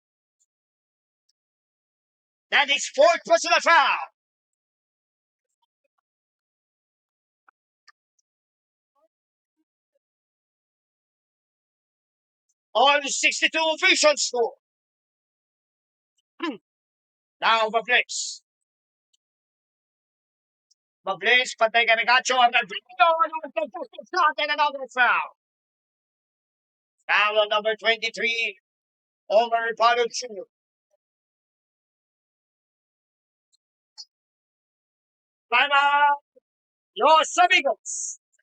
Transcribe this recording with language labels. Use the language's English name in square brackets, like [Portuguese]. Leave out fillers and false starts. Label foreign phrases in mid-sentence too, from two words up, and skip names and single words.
[English] That is fourth personal foul. On 62 official score. Now, [Iloko] Bablis. Bablis, patay ka Gacho. [English] And another foul. Foul on number 23, Omar Palo Jr. Timeout. [Spanish] Los amigos.